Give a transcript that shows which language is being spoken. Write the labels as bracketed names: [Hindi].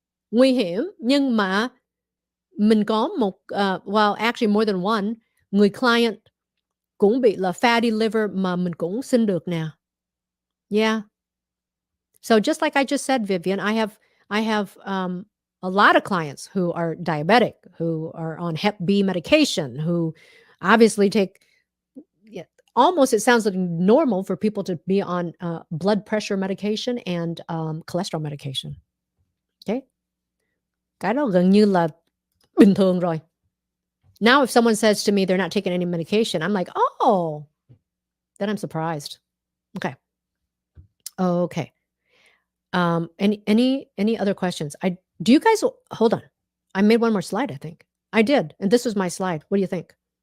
[Vietnamese] Nguy hiểm, nhưng mà mình có một, [English] well, actually more than one, [Vietnamese] người client cũng bị là fatty liver mà mình cũng xin được nè. [English] Yeah. So just like I just said, Vivian, I have a lot of clients who are diabetic, who are on Hep B medication, who obviously take almost, it sounds like normal for people to be on blood pressure medication and cholesterol medication. Okay. [Vietnamese] Cái đó gần như là bình thường rồi. [English] Now, if someone says to me they're not taking any medication, I'm like, oh, then I'm surprised. Okay. Okay. Any other questions? Do you guys hold on? I made one more slide, I think. I did, and this was my slide. What do you think?